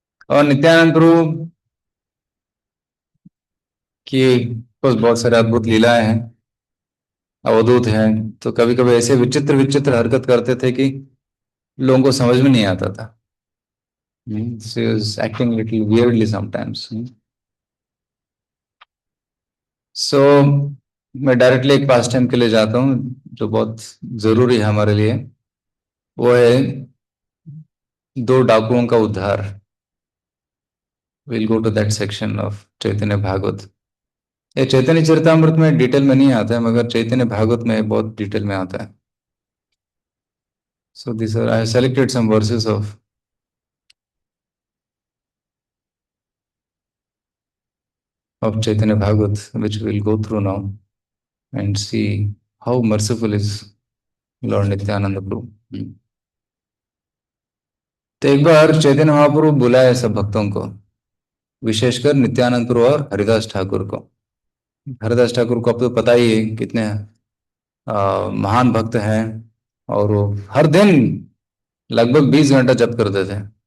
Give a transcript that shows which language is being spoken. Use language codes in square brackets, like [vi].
[hi] और नित्यानंद प्रभु की बस बहुत सारे अद्भुत लीलाएं हैं, अवधूत हैं. तो कभी कभी ऐसे विचित्र विचित्र हरकत करते थे कि लोगों को समझ में नहीं आता था. [en] She was acting little weirdly sometimes. So [hi] मैं डायरेक्टली एक पास टाइम के लिए जाता हूँ जो बहुत जरूरी है हमारे लिए. वो है दो डाकुओं का उद्धार. [en] Will go to that section of Chaitanya Bhagavat. [hi] ये चैतन्य चरितामृत में डिटेल में नहीं आता है, मगर चैतन्य भागवत में बहुत डिटेल में आता है. [en] So this I selected some verses of Chaitanya Bhagavat, which we'll go through now and see how merciful is Lord Nityananda Prabhu. [hi] तो एक बार चैतन्य महाप्रभु बुलाए सब भक्तों को, विशेषकर नित्यानंद प्रभु और हरिदास ठाकुर को. हरिदास ठाकुर को अब तो पता ही है कितने महान भक्त हैं, और वो हर दिन लगभग 20 घंटा जप करते थे.